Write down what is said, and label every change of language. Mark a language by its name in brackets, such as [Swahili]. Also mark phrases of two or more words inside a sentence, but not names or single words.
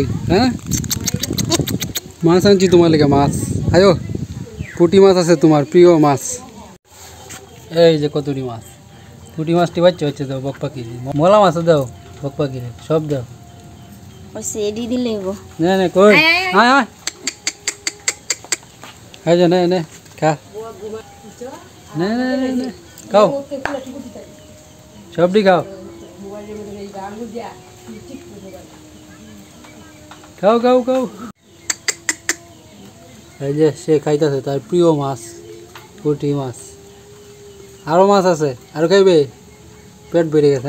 [Bangla] হ্যাঁ মাছ আনছি তোমার লেগে, মাছ আয়ো, পুঁটি মাছ আছে তোমার প্রিয় মাছ। এই যে কতটি মাছ, পুঁটি মাছটি বাচ্চা হচ্ছে দাও বক পাখি, মলা মাছও দাও বক পাখি সব দাও। না না কই আয় আয় এই যে নে নে খা, নে নে নে নে খাও, সবটি খাও খাও খাও খাও। এই যে সে খাইতেছে তার প্রিয় মাছ পুঁটি মাছ। আরও মাছ আছে, আরও খাইবে, পেট ভরে গেছে।